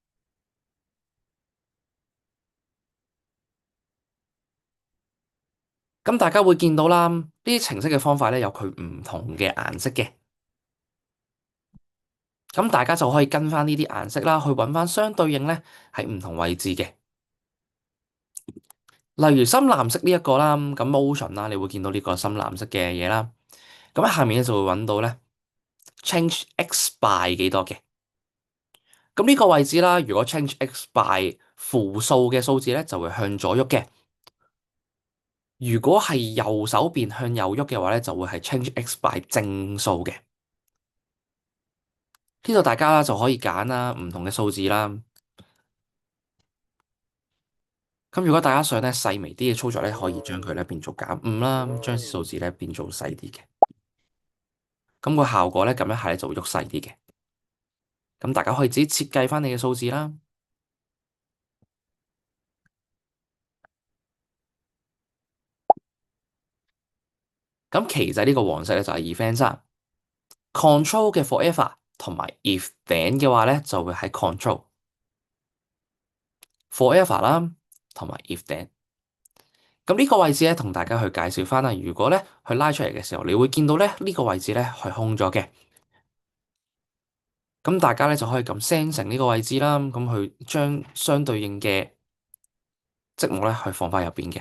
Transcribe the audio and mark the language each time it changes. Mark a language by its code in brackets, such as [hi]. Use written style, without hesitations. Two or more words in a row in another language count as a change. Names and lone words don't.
[yue] 咁大家會見到啦，呢啲程式嘅方法咧有佢唔同嘅顏色嘅。咁大家就可以跟翻呢啲顏色啦，去揾翻相對應咧喺唔同位置嘅。例如深藍色呢一個啦，咁 motion 啦，你會見到呢個深藍色嘅嘢啦。咁喺下面咧就會揾到咧 [en] change x by [yue] 幾多嘅。咁呢個位置啦，如果 [en] change x by [yue] 負數嘅數字咧，就會向左喐嘅。如果係右手邊向右喐嘅話咧，就會係 [en] change x by [yue] 正數嘅。呢度大家就可以揀啦，唔同嘅數字啦。咁如果大家想咧細微啲嘅操作咧，可以將佢咧變做減5啦，將數字咧變做細啲嘅。咁個效果咧，撳一下咧就會喐細啲嘅。咁大家可以自己設計翻你嘅數字啦。咁旗仔呢個黃色咧就係 event 啦，control 嘅 forever 同埋 [en] if then [yue] 嘅話咧就會喺 [en] control forever [yue] 啦，同埋 [en] if then。 [yue] 咁呢個位置咧同大家去介紹翻啦。如果咧佢拉出嚟嘅時候，你會見到咧呢個位置咧係空咗嘅。咁大家咧就可以咁 send 成呢個位置啦，咁去將相對應嘅積木咧去放翻入邊嘅。